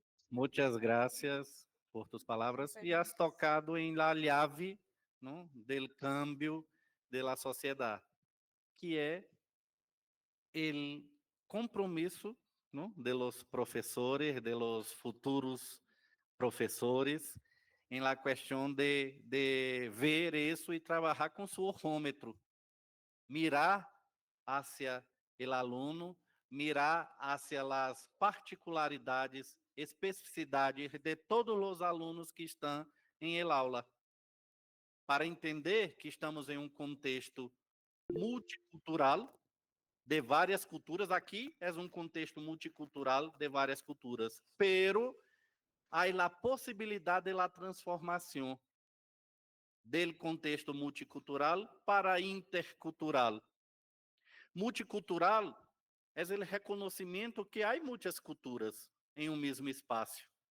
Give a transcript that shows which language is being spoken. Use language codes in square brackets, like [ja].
[es] Muchas gracias por tus palabras e has tocado em la llave, não, del cambio de la sociedade, que é el compromiso, ¿no?, de los profesores, de los futuros profesores, en la cuestión de ver eso y trabajar con su ojómetro, mirar hacia el aluno, mirar hacia las particularidades, [pt] especificidades de todos os alunos que estão em el aula, para entender que estamos em um contexto multicultural, de várias culturas. Aqui é um contexto multicultural de várias culturas, pero há a possibilidade de la transformação del contexto multicultural para intercultural. Multicultural é o reconhecimento que há muitas culturas em um mesmo espaço.